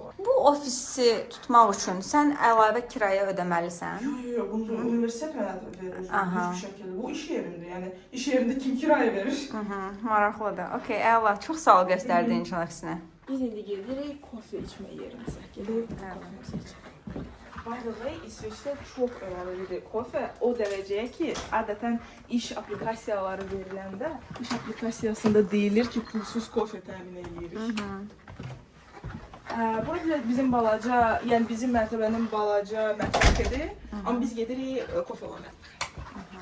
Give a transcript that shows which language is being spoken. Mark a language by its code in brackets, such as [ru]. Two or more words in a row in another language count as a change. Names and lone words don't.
[az] Bu ofisi tutmaq üçün sən əlavə kirayə ödəməlisən? Yox, bunu universitet mənə verir bir şəkildə. Bu iş yerimdir, yəni iş yerimdə kim kirayə verir? Maraqlıdır. Okey, əla. Çox sağ ol göstərdiyin üçün əksinə. Biz indi gedirik kofe içmə yerimizə. Gedirik kofemizi içək. [en] By the way, [az] İsveçdə çox önəmlidir kofe. O dərəcəyə ki, adətən iş aplikasiyaları veriləndə, iş aplikasiyasında deyilir ki, pulsuz kofe təmin edirik. Burada bizim balaca, yəni bizim mərtəbənin balaca mətbəxidir, amma biz gedirik kofe olan mətbəxə.